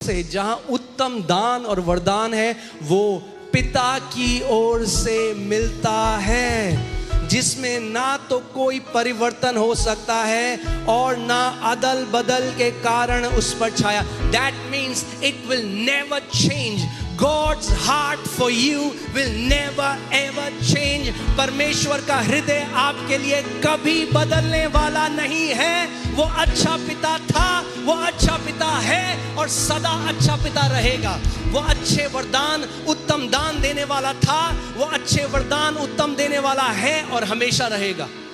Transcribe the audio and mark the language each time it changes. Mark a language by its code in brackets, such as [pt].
[hi] जहां उत्तम दान और वरदान है, वो पिता की ओर से मिलता है, जिसमें ना तो कोई परिवर्तन हो सकता है और ना अदल बदल के कारण उस पर छाया। [en] That means it will never change. God's heart for you will never ever change. [hi] परमेश्वर का हृदय आपके लिए कभी बदलने वाला नहीं है। वो अच्छा पिता था, वो अच्छा पिता है और सदा अच्छा पिता रहेगा। वो अच्छे वरदान उत्तम दान देने वाला था, वो अच्छे वरदान उत्तम देने वाला है और हमेशा रहेगा।